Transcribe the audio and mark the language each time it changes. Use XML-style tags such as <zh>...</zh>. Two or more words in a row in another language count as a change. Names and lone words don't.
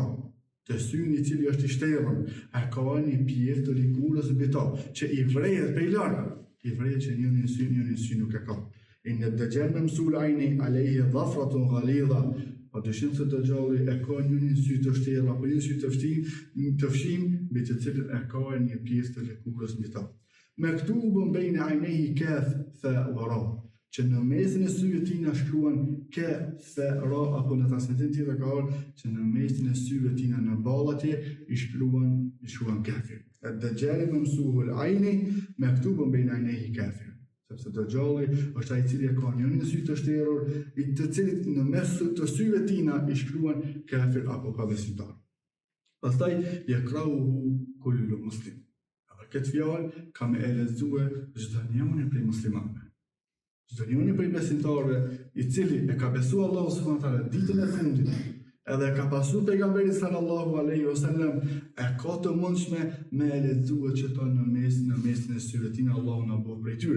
<sq>Të syni i cili është i shtjerrën e ka një pjesë të likurës mbi ta, që i vrehet prej larg, i vrehet që njërin sy nuk e ka.</sq> <ar>إن الدجال ممسوح العين عليه ظفرة غليظة.</ar> <sq>Padyshim se Dajjalli e ka një sy të shtjerrë apo një sy të fshim, mbi të cilën e ka një pjesë të likurës mbi ta.</sq> <ar>مكتوب بين عينيه كاف فاء وراء,</ar> <sq>që në mesin e syve tina shkruan ka fa ra, apo në transmetim tjetër ka ardhur që në mesin e syve tina në ballë atje i shkruan kafir.</sq> <ar>الدجال ممسوح العين مكتوب بين عينيه كافر.</ar> <sq>Sepse Dajjalli është ai i cili ka një sy të shtjerrur, i të cilit në mes të syve tina i shkruan kafir apo pa besimtar.</sq> <ar>Pastaj يقرؤه كل مسلم.</ar> <sq>Këtë fjalë ka me e lexue çdo njeri prej muslimanëve. Çdo njeri prej besimtarëve i cili e ka besuar</sq> <ar>الله سبحانه وتعالى</ar> <sq>ditën e fundit, edhe ka pasur pejgamberin</sq> <ar>صلى الله عليه وسلم,</ar> <sq>e ka të mundshme me e lexue që to në mesin e syve tina, Allahu na bëj prej tyre.</sq>